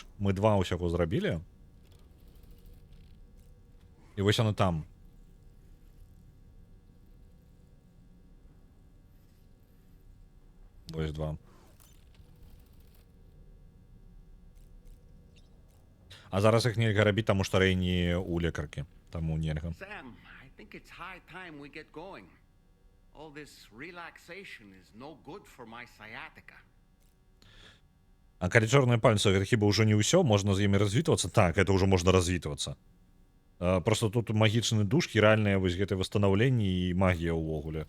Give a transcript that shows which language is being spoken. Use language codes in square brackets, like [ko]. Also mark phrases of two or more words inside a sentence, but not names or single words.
[be] Мы два ўсяго зрабілі. І вось яны там. Вось два. А зараз іх нельга рабіць, таму што Рэйні ў лекаркі. Таму нельга. [en] Sam, I think it's high time we get going. All this relaxation is no good for my sciatica. [be] А калі чорныя пальцы, гэта хіба ўжо не ўсё? Можна з імі развітвацца? Так, это ўжо можна развітвацца. Просто тут магічны душ, хіральныя вось гэтыя восстанаўленні і магія ўвогуле.